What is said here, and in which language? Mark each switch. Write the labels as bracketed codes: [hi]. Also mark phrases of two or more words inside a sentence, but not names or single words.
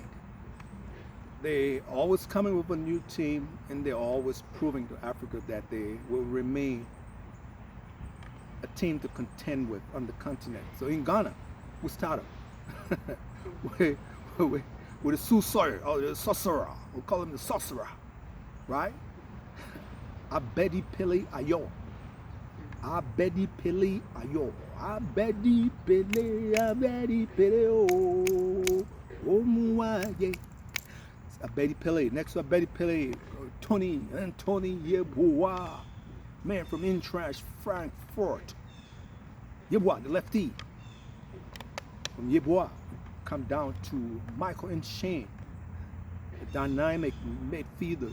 [en] They always coming with a new team, and they're always proving to Africa that they will remain a team to contend with on the continent. So in Ghana, we started with the sorcerer, or the sorcerer. We'll call him the sorcerer, right? Abedi Pele Ayo. Abedi Pele Ayo. Abedi Pele, oh Muaye. Abedi Pele. Next to Abedi Pele, Tony Yeboah. Man from Eintracht Frankfurt. Yeboah, the lefty. From Yeboah, come down to Michael Nshane, the dynamic midfielder.